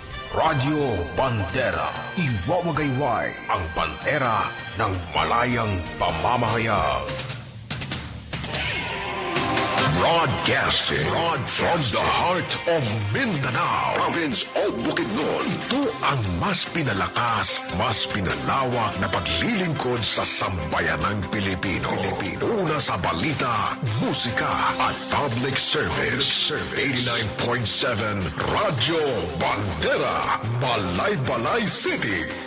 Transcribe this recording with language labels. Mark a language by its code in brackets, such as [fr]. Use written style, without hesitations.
[tl] Radyo Bandera, iwawagayway ang bandera ng malayang pamamahayag. [en] Broadcasting from the heart of Mindanao, province of Bukidnon. [tl] Ito ang mas pinalakas, mas pinalawak na paglilingkod sa sambayanang Pilipino. Una sa balita, musika at public service. 89.7 Radyo Bandera, Balay City.